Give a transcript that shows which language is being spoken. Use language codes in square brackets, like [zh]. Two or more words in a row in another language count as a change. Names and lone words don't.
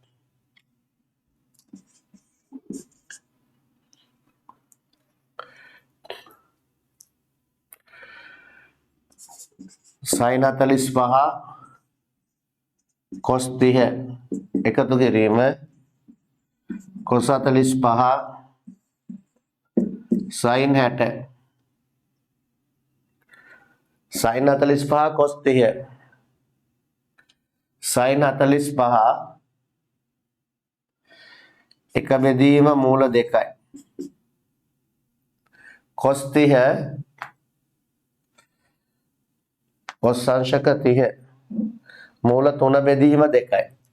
[en] sin 45 cos 30 [si] එකතු කිරීම cos 45 [en] sin 60 sin 45 cos 30 sin 45 [si] එක බෙදීම මූල 2යි. [en] cos 30 cos [si] අංශක 30 මූල 3 බෙදීම 2යි.